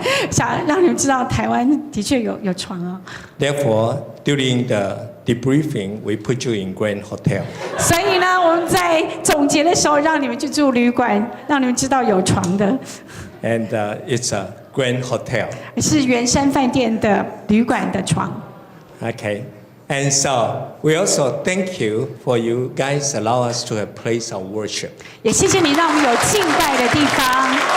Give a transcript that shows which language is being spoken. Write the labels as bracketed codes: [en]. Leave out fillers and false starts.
[zh] 想让你们知道，台湾的确有床哦。 [en] Therefore, during the debriefing, we put you in Grand Hotel. [zh] 所以呢，我们在总结的时候，让你们去住旅馆，让你们知道有床的， [en] And it's a Grand Hotel. [zh] 是圆山饭店的旅馆的床。 [en] Okay. And so we also thank you for you guys allow us to have place of worship. [zh] 也谢谢你让我们有敬拜的地方。